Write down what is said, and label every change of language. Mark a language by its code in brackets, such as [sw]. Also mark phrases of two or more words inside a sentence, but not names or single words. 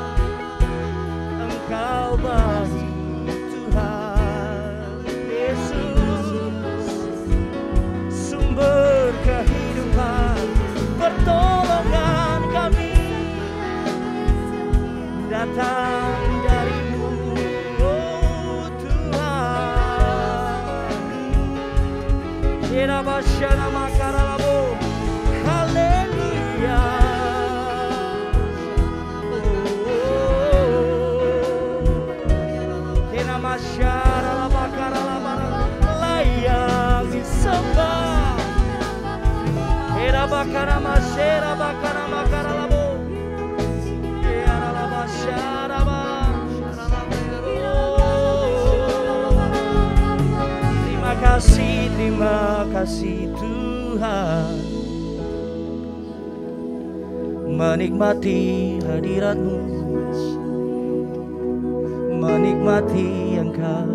[id] Engkau baik Tuhan Yesus, sumber kehidupan, pertolongan kami datang dari-Mu, oh Tuhan. Irabasyana makaralabo, haleluya. Kinamasyara bakaralabara, layak disembah. Irabakara masyara bakara makaralabo, iralabasyara ba. Terima kasih Tuhan. Menikmati hadirat-Mu, menikmati Engkau.